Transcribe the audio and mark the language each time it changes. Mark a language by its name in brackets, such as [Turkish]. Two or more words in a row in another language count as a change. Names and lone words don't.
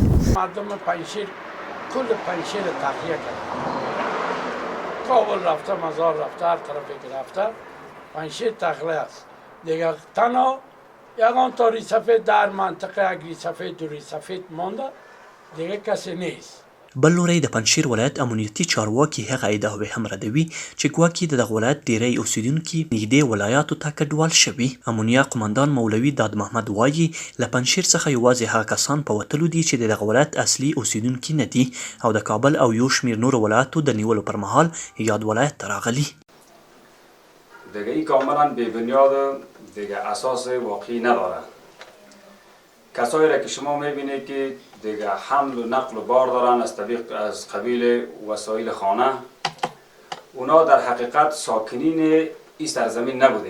[Persian] مردم پنجشیر کل پنجشیر تغییر کرد. کابل رفته، مزار رفته، هر طرفی که رفته پنجشیر تغییر است دیگه. تنها یگان تاری سفید در منطقه اگری سفید دوری سفید مانده دیگه کسی نیست. [Pashto] بل لوری د پنجشیر ولایت امنیتي چارواکي هغه ادعاوې هم ردوي چې ګواکې د دغه ولایت ډیری اوسیدونکي نږدې ولایاتو ته کډوال شوي. امونیا قمندان مولوي داد محمد وایي له پنجشیر څخه یوازې هغه کسان په وتلو دي چې د دغه ولایت اصلي اوسیدونکي نه دي او د کابل او یو شمېر نورو ولایاتو د نیولو پر مهال یاد ولایت ته راغلي. [Persian] دیگه این کاملا بی بنیاد دیگه اساس واقعی نداره. کسایی را که شما میبینید که دیگه حمل و نقل و بار دارن از قبیل وسایل خانه، اونا در حقیقت ساکنین این سرزمین نبودین.